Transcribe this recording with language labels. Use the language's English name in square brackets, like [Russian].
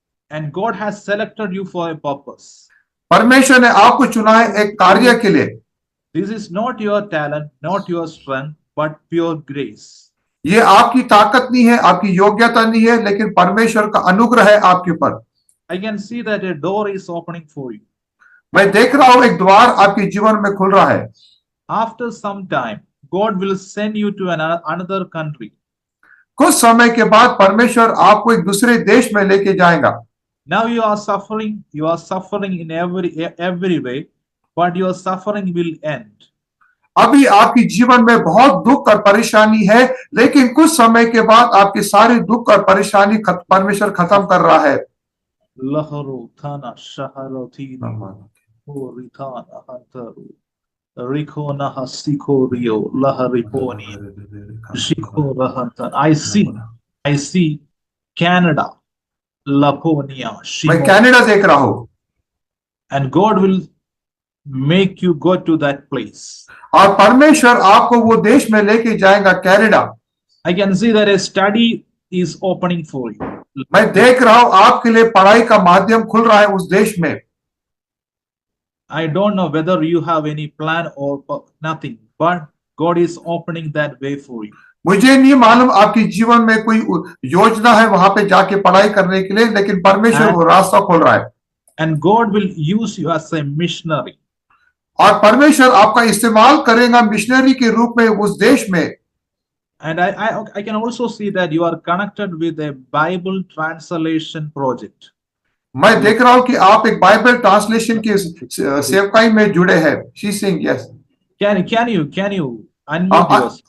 [English] And God has selected you for a purpose. [Hindi] परमेश्वर ने आपको चुना है एक कार्य के लिए। [English] This is not your talent, not your strength, but pure grace. [Hindi] ये आपकी ताकत नहीं है, आपकी योग्यता नहीं है, लेकिन परमेश्वर का अनुग्रह है आपके ऊपर। [English] I can see that a door is opening for you. [Hindi] मैं देख रहा हूं एक द्वार आपके जीवन में खुल रहा है। [English] After some time, God will send you to another country. [Hindi] कुछ समय के बाद परमेश्वर आपको एक दूसरे देश में लेके जाएगा। [English] Now you are suffering in every way, but your suffering will end. [Hindi] अभी आपके जीवन में बहुत दुख और परेशानी है, लेकिन कुछ समय के बाद आपके सारे दुख और परेशानी परमेश्वर खत्म कर रहा है। लहरो थाना शहरो थी रिथाना हंतरू रिखो नहा सिखो रियो लहरिपोनी शिखो रहंतन। [English] I see Canada, Laponia, [Hindi] मैं कनाडा देख रहा हूं। [English] and God will make you go to that place. [Hindi] और परमेश्वर आपको वो देश में लेके जाएगा, Canada. [English] I can see that a study is opening for you. [Hindi] मैं देख रहा हूं आपके लिए पढ़ाई का माध्यम खुल रहा है उस देश में। [English] I don't know whether you have any plan or nothing, but God is opening that way for you. [Hindi] मुझे नहीं मालूम आपके जीवन में कोई योजना है वहां पे जाके पढ़ाई करने के लिए, लेकिन परमेश्वर वो रास्ता खोल रहा है। [English] And God will use you as a missionary. [Hindi] और परमेश्वर आपका इस्तेमाल करेगा मिशनरी के रूप में उस देश में। [English] And I can also see that you are connected with a Bible translation project. [Hindi] मैं देख रहा हूं कि आप एक बाइबल ट्रांसलेशन की सेवकाई में जुड़े हैं। [English] She is saying yes. Can you unmute yourself?